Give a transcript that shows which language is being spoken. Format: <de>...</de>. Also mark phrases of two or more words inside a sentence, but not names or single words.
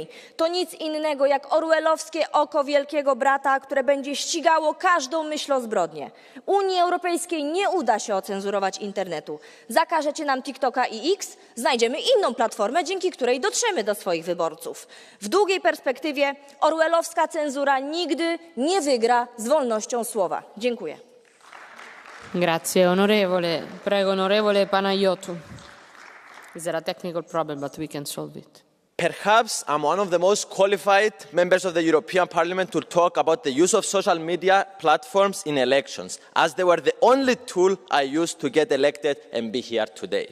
<pl>To nic innego jak orwellowskie oko wielkiego brata, które będzie ścigało każdą myśl o zbrodnie. Unii Europejskiej nie uda się ocenzurować internetu. Zakażecie nam TikToka i X, znajdziemy inną platformę, dzięki której dotrzemy do swoich wyborców. W długiej perspektywie orwellowska cenzura nigdy nie wygra z wolnością słowa. Dziękuję.</pl> <it>Grazie, onorevole. Prego, onorevole Panayiotou.</it> <en>Is there a technical problem, but we can solve it? Perhaps I'm one of the most qualified members of the European Parliament to talk about the use of social media platforms in elections, as they were the only tool I used to get elected and be here today.</en>